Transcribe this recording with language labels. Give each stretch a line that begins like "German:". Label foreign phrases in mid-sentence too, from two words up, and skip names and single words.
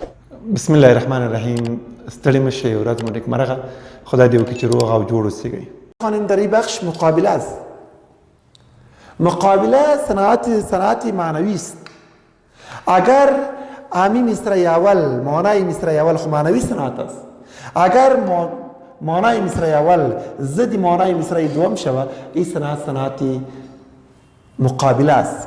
Arabic: بسم الله الرحمن الرحیم.
Pashto: ستړي مشه ورځ مو نیکمرغه. خدای دې وکړي چې روغ او جوړ اوسئ.
Persian: خانم در این بخش مقابله است. مقابله صنعت معنوی است. اگر امی مصرع اول معنای مصرع اول خو معنوی صنعت است، اگر معنای مصرع اول ضد معنای مصرع دوم شود، این صنعت مقابله است.